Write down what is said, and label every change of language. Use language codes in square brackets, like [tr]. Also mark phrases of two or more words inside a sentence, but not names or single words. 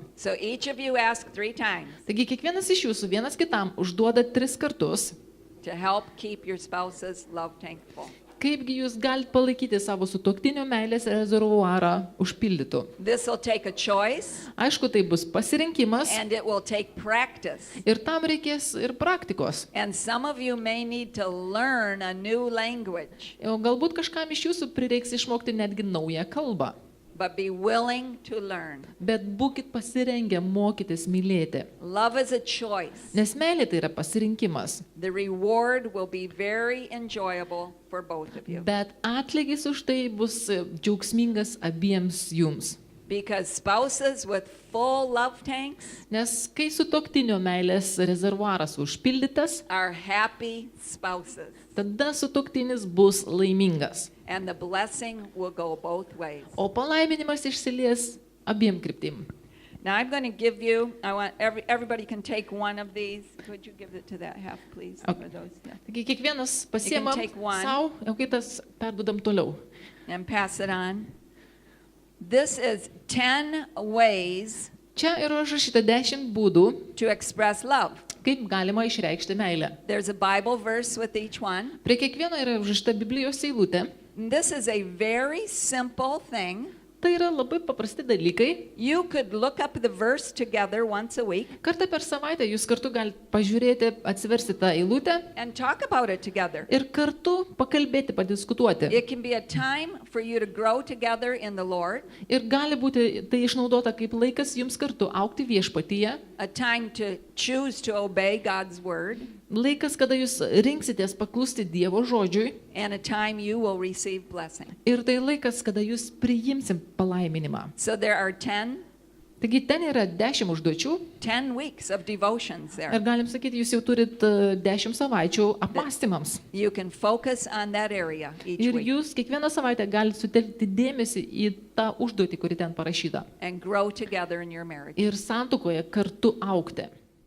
[en] So each of you ask 3 times [lt] Taigi kiekvienas iš jūsų vienas kitam užduoda 3 kartus, [en] to help keep your spouse's love tank full. [lt] kaipgi jūs galite palaikyti savo sutuoktinio meilės rezervuarą užpildytų. [en] This will take a choice [lt] Aišku, tai bus pasirinkimas [en] and it will take practice. [lt] ir tam reikės ir praktikos. [en] And some of you may need to learn a new language, [lt] O galbūt kažkam iš jūsų prireiks išmokti netgi naują kalbą. [en] but be willing to learn. [lt] Bet būkit pasirengę mokytis mylėti. [en] Love is a choice. [lt] Nes meilė tai yra pasirinkimas. [en] The reward will be very enjoyable for both of you. [lt] Bet atlygis už tai bus džiaugsmingas abiems jums. [en] Because spouses with full love tanks [lt] Nes kai sutuoktinio meilės rezervuaras užpildytas, [en] are happy spouses. [lt] tada sutuoktinis bus laimingas. [en] And the blessing will go both ways. [lt] O palaiminimas išsilies abiem kryptim. [en] Now I'm going to give you, I want everybody can take one of these. Could you give it to that half, please? Okay. Or those, yeah. [lt] Taigi kiekvienas pasiemam [en] take one. [lt] savo, o kitas perdudam toliau. [en] And pass it on. This is 10 ways [lt] Čia yra užrašyta 10 būdų, [en] to express love. [lt] kaip galima išreikšti meilę. [en] There's a Bible verse with each one. [lt] Prie kiekvieno yra užrašyta Biblijos eilutė. [en] And this is a very simple thing. [lt] Tai yra labai paprasti dalykai. [en] You could look up the verse together once a week [lt] Kartą per savaitę jūs kartu galite pažiūrėti, atsiversti tą eilutę [en] and talk about it together. [lt] ir kartu pakalbėti, padiskutuoti. [en] It can be a time for you to grow together in the Lord, [lt] Ir gali būti tai išnaudota kaip laikas jums kartu aukti viešpatyje, [en] a time to choose to obey God's word, [lt] laikas, kada jūs rinksitės paklusti Dievo žodžiui, [en] and a time you will receive blessing. [lt] ir tai laikas, kada jūs priimsim palaiminimą. [en] So there are 10 [lt] Taigi ten yra 10 užduočių [en] 10 weeks of devotions [lt] ir [en] there. [lt] galim sakyti, jūs jau turit 10 savaičių apmąstymams. [en] You can focus on that area each [lt] Ir [en] week [lt] jūs kiekvieną savaitę galite sutelkti dėmesį į tą užduotį, kuri ten parašyta. [en] and grow together in your marriage. [lt] Ir santukoje kartu aukti.